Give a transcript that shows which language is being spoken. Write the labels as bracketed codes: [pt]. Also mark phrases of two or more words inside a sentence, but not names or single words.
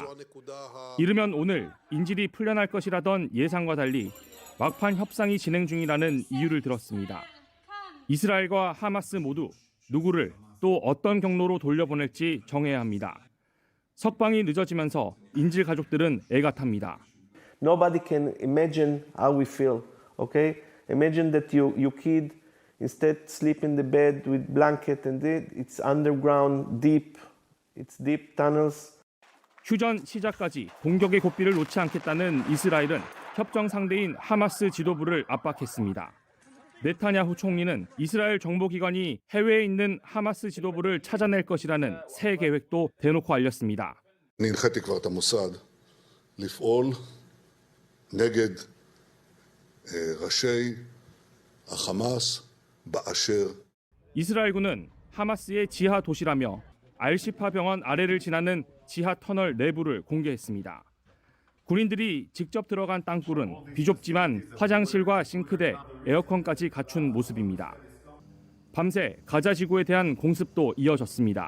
[ko] 이르면 오늘 인질이 풀려날 것이라던 예상과 달리 막판 협상이 진행 중이라는 이유를 들었습니다. 이스라엘과 하마스 모두 누구를 또 어떤 경로로 돌려보낼지 정해야 합니다. 석방이 늦어지면서 인질 가족들은 애가 탑니다. [en] Nobody can imagine how we feel. Okay? Imagine that your kid instead sleep in the bed with blanket and it's underground deep. It's deep tunnels. [ko] 휴전 시작까지 공격의 고삐를 놓지 않겠다는 이스라엘은 협정 상대인 하마스 지도부를 압박했습니다. 네타냐후 총리는 이스라엘 정보기관이 해외에 있는 하마스 지도부를 찾아낼 것이라는 새 계획도 대놓고 알렸습니다. [he] הנחיתי כבר את המוסד לפעול נגד ראשי החמאס באשר. [ko] 이스라엘군은 하마스의 지하 도시라며 알시파 병원 아래를 지나는 지하 터널 내부를 공개했습니다. 군인들이 직접 들어간 땅굴은 비좁지만 화장실과 싱크대, 에어컨까지 갖춘 모습입니다. 밤새 가자 지구에 대한 공습도 이어졌습니다.